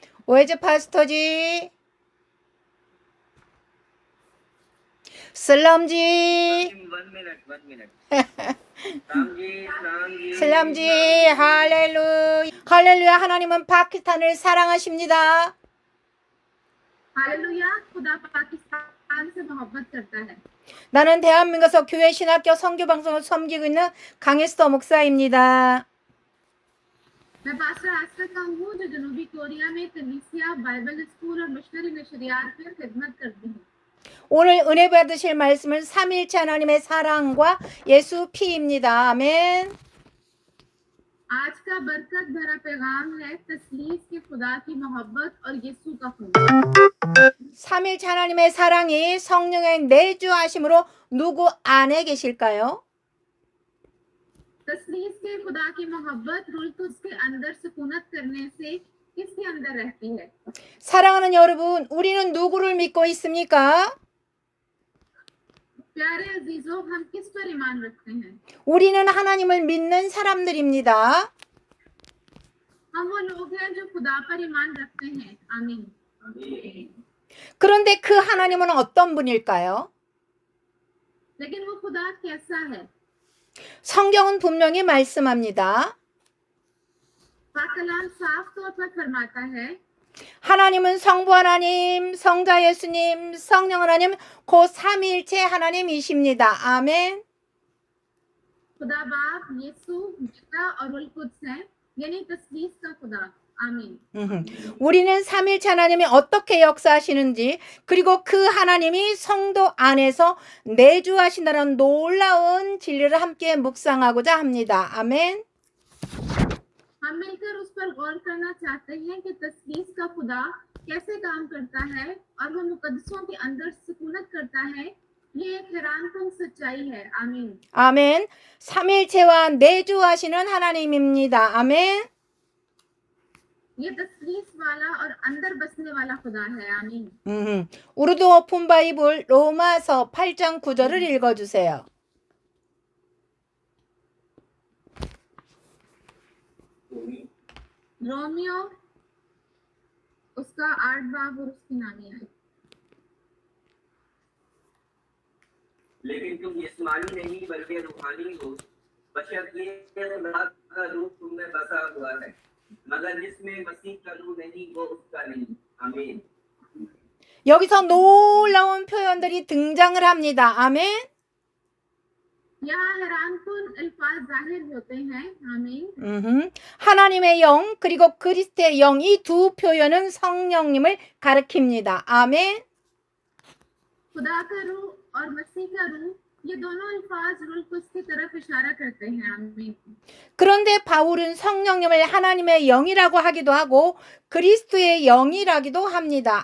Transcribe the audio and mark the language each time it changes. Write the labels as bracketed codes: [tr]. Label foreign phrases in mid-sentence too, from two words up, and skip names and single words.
[en] Where's pastor जी? [ur] سلام جی. [en] 1 minute. [ur] سلام جی, [ko] 할렐루야. 할렐루야. 하나님은 파키스탄을 사랑하십니다. [ur] ہالیلویاہ خدا پاکستان سے محبت کرتا ہے. [ko] 나는 대한민국에서 교회 신학교 선교 방송을 섬기고 있는 강혜스터 목사입니다. [ur] میں پاسٹر آستھا کا ہوں جو جنوبی کوریا میں کلیسیا بائبل سکول اور مشنری نشریات میں خدمت کرتی ہوں. [ko] 오늘 은혜 받으실 말씀은 삼일체 하나님의 사랑과 예수 피입니다. 아멘. [ur] آج کا برکت بھرا پیغام ہے تثلیث کے خدا کی محبت اور یسوع کا خون. [ko] 삼일체 하나님의 사랑이 성령의 내주하심으로 누구 안에 계실까요? [ur] تثلیث کے خدا کی محبت روح القدس کے اندر سکونت کرنے سے کس کے اندر رہتی ہے? [ko] 사랑하는 여러분, 우리는 누구를 믿고 있습니까? [ur] پیارے عزیزو، ہم کس پر ایمان رکھتے ہیں? [ko] 우리는 하나님을 믿는 사람들입니다. [ur] ہم وہ لوگ ہیں جو خدا پر ایمان رکھتے ہیں. आमीन। [ko] 그런데 그 하나님은 어떤 분일까요? [ur] لیکن وہ خدا کیسا ہے? [ko] 성경은 분명히 말씀합니다. [ur] کلام صاف طور پر فرماتا ہے [ko] 하나님은 성부 하나님, 성자 예수님, 성령 하나님, 곧 삼위일체 하나님이십니다. 아멘. [ur] خدا باپ یسوع پتا اور روح القدس ہے یعنی تثلیث کا خدا. आमीन। [ko] 우리는 삼위일체 하나님이 어떻게 역사하시는지, 그리고 그 하나님이 성도 안에서 내주하신다는 놀라운 진리를 함께 묵상하고자 합니다. 아멘. [ur] ہم مل کر اس پر غور کرنا چاہتے ہیں کہ تثلیث کا خدا کیسے کام کرتا ہے اور وہ مقدسوں کے اندر سکونت کرتا ہے और वो मुकद्दसों के अंदर सुकूनत करता है। یہ ایک حیران کن سچائی ہے. आमीन। [ko] 아멘. 삼위일체와 내주하시는 하나님입니다. 아멘. [ur] یہ تثلیث والا اور اندر بسنے والا خدا ہے. आमीन। [ko] 우르두 오픈 바이블 로마서 8장 9절을 읽어주세요. [ur] رومیوں اس کا 8 باب اور اس کی نامی ہے. لیکن تم جسمانی نہیں بلکہ روحانی ہو، بشرطیکہ خدا کا روح تم میں بسا ہوا ہے، مگر جس میں مسیح کا روح نہیں وہ اس کا نہیں. आमीन। [ko] 여기서 놀라운 표현들이 등장을 합니다. 아멘. [ur] یہاں حیران کن الفاظ ظاہر ہوتے ہیں. आमीन। [ko] 하나님의 영 그리고 그리스도의 영 이 두 표현은 성령님을 가리킵니다. 아멘. [ur] خدا کا روح اور مسیح کا روح یہ دونوں الفاظ روح القدس کی طرف اشارہ کرتے ہیں. आमीन। [ko] 그런데 바울은 성령님을 하나님의 영이라고 하기도 하고 그리스도의 영이라기도 합니다.